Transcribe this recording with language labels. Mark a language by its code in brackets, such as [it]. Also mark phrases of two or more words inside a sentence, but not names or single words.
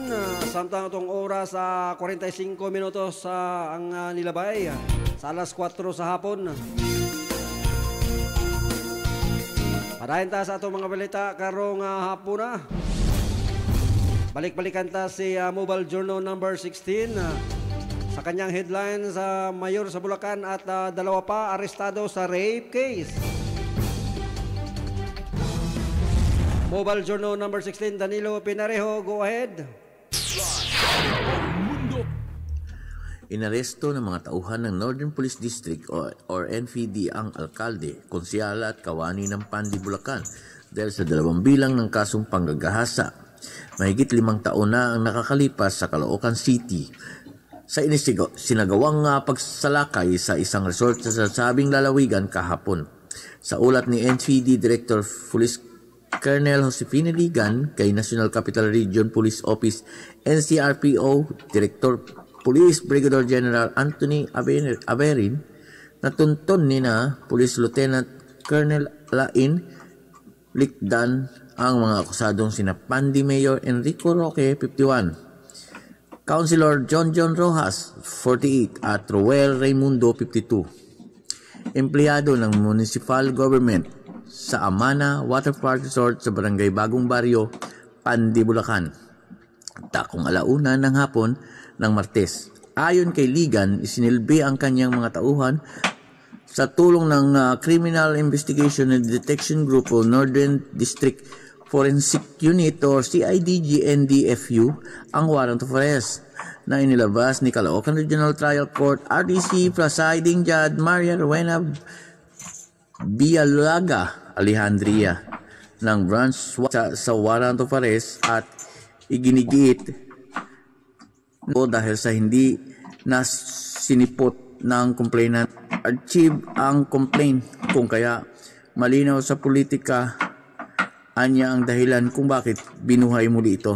[ceb] Samtang itong oras sa 45 minutos sa ang nilabay sa alas 4 sa hapon. Padayon ta sa atong mga balita karong hapon na. [tl] Balik-balikan ta si Mobile Journal number 16 sa kanyang headline sa mayor sa Bulacan at dalawa pa arestado sa [en] rape case. Mobile Journal number 16, Danilo Pinarejo, go ahead. [tl] Inaresto ng mga tauhan ng Northern Police District or NPD ang alkalde, konsyala at kawani ng Pandi, Bulacan dahil sa 2 bilang ng kasong panggagahasa. Mahigit 5 taon na ang nakakalipas sa Caloocan City sa sinagawang pagsalakay sa isang resort sa sabing lalawigan kahapon. Sa ulat ni NPD Director Police Colonel Josefina Ligan kay National Capital Region Police Office NCRPO Director Police Brigadier General Anthony Averin, natunton ni na Police Lieutenant Colonel Lain Likdan ang mga akusadong sina Pandi Mayor Enrico Roque, 51, Councilor John Rojas, 48, at Roel Raimundo, 52. Empleyado ng [en] municipal government [tl] sa Amana Waterpark Resort sa Barangay Bagong Baryo, Pandi, Bulacan. Takong 1:00 ng hapon ng Martes. Ayon kay Ligan, isinilbi ang kanyang mga tauhan sa tulong ng Criminal Investigation and Detection Group o Northern District Forensic Unit or CIDG-NDFU ang [en] warrant of arrest [tl] na inilabas ni Caloocan Regional Trial Court RDC Presiding Judge Maria Rowena Bialaga Alejandria ng branch sa [en] warrant of arrest [tl] at iginigiit dahil sa hindi na sinipot ng [en] complainant achieve [tl] ang complaint, kung kaya malinaw sa politika anya ang dahilan kung bakit binuhay muli ito.